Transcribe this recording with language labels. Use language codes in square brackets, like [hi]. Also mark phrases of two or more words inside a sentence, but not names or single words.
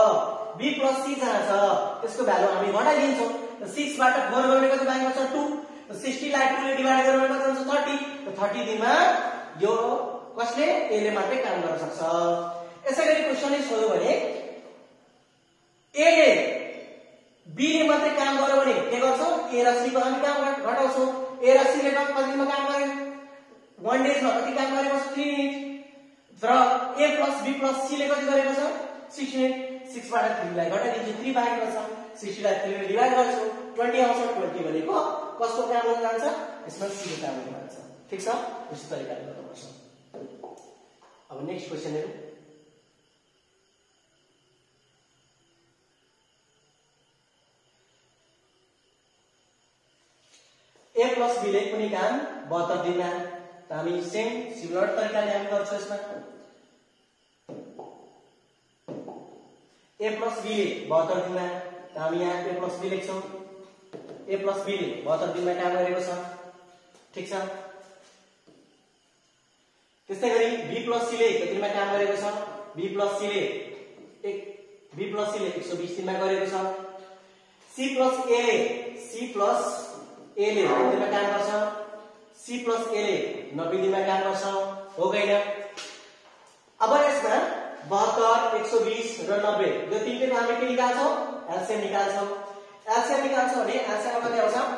[ne] त्यसको भ्यालु हामी घटाइदिन्छौं त 6 बाट 4 गर्ने कति बाँकी बच्छ 2 त 60 लाई 2 ले डिवाइड गर्ने कति हुन्छ 30 त 30 दिनमा यो कसले a ले मात्रै काम गर्न सक्छ यसैगरी क्वेशनले सोध्यो भने a ले b ले मात्रै काम गर्यो भने के गर्छौ a र c को हामी काम घटाउँछौ a र c ले कति दिनमा काम गरे 1 डेज मा कति काम गरेको छ 3 युनिट र [en] a plus b plus c [ne] ले कति गरेको छ 6 युनिट 6 बाट 3 लाई घटाइदिन्छु 3 बाँकी बच्छ 60 लाई 3 ले डिवाइड गर्छु 20 आउँछ 20 भनेको कसको काम गर्न जान्छ यसमा c को काम गर्न जान्छ ठीक छ यस्तो तरिकाले गर्नुपर्छ अब [en] next question [ne] हेरौं [en] a plus b [ne] ले कुनै काम 72 दिनमा त हामी [en] same similar [ne] तरिकाले हामी गर्छौं यसमा [en] a plus b [ne] ले 72 दिनमा त हामी यहाँ [en] a plus b [ne] लेख्छौं [en] a plus b [ne] ले 72 दिनमा काम गरेको छ ठीक छ त्यसैगरी [en] b plus c [ne] ले कति दिनमा काम गरेको छ [en] b plus c [ne] ले 120 दिनमा गरेको छ [en] c plus a [ne] ले कति दिनमा काम गर्छ [en] c plus a [ne] ले 90 दिनमा काम गर्छ हो गएन अब यसमा 72 120 र 90 यो तीनटैको हामी के निकाल्छौं एलसीएम निकाल्छौं भने एलसीएम कति आउँछ